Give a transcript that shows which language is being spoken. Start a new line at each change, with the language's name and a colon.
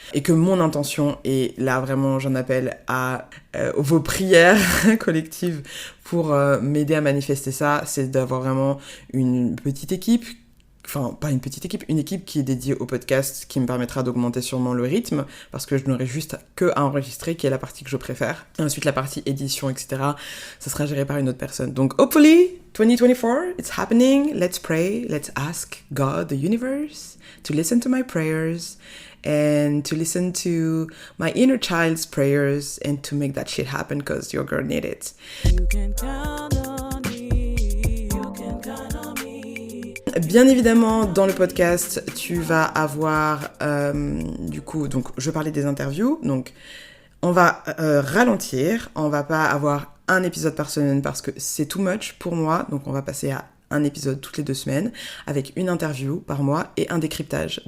French: Et que mon intention, et là vraiment j'en appelle à vos prières collectives pour m'aider à manifester ça, c'est d'avoir vraiment une petite équipe, enfin pas une petite équipe, une équipe qui est dédiée au podcast, qui me permettra d'augmenter sûrement le rythme, parce que je n'aurai juste que à enregistrer, qui est la partie que je préfère. Et ensuite la partie édition, etc., ça sera géré par une autre personne.
English: Donc hopefully, 2024, it's happening, let's pray, let's ask God, the universe, to listen to my prayers, and to listen to my inner child's prayers, and to make that shit happen, because your girl need it. You can count on me. You can count on me.
French: Bien évidemment, dans le podcast, tu vas avoir, du coup, donc je parlais des interviews, donc on va ralentir, on va pas avoir un épisode par semaine parce que c'est too much pour moi, donc on va passer à un épisode toutes les 2 semaines, avec une interview par mois et un décryptage.